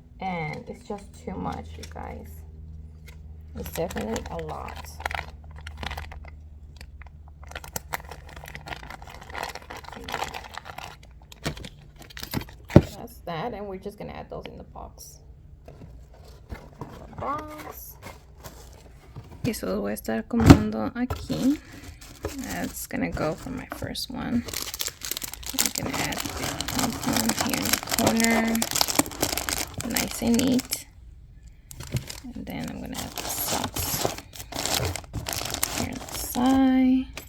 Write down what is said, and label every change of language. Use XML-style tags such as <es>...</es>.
<en>And it's just too much, you guys. It's definitely a lot. That's that, and we're just gonna add those in the box.</en> <es>Y eso lo voy a estar acomodando aquí.</es> <en>That's gonna go for my first one. I'm gonna add the compound here in the corner, nice and neat. And then I'm gonna add the socks here on the side.</en>